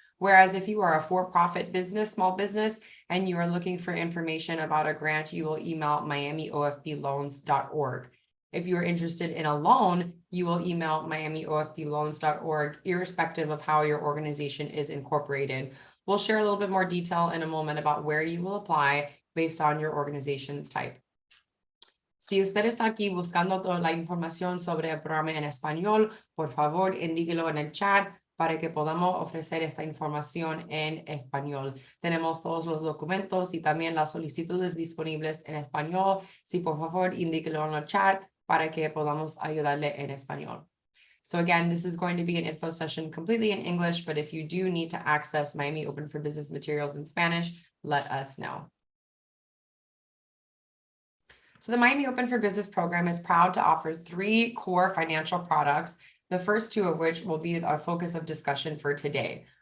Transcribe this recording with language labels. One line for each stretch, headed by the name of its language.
English: Whereas if you are a for-profit business, small business, and you are looking for information about a grant, you will email miamiofbloans.org. If you are interested in a loan, you will email miamiofbloans.org, irrespective of how your organization is incorporated. We'll share a little bit more detail in a moment about where you will apply based on your organization's type.
Spanish: Si usted está aquí buscando toda la información sobre el programa en español, por favor, indíquelo en el chat para que podamos ofrecer esta información en español. Tenemos todos los documentos y también las solicitudes disponibles en español. Si por favor, indíquelo en el chat para que podamos ayudarle en español.
English: So again, this is going to be an info session completely in English, but if you do need to access Miami Open for Business materials in Spanish, let us know. So the Miami Open for Business program is proud to offer 3 core financial products, the first 2 of which will be our focus of discussion for today.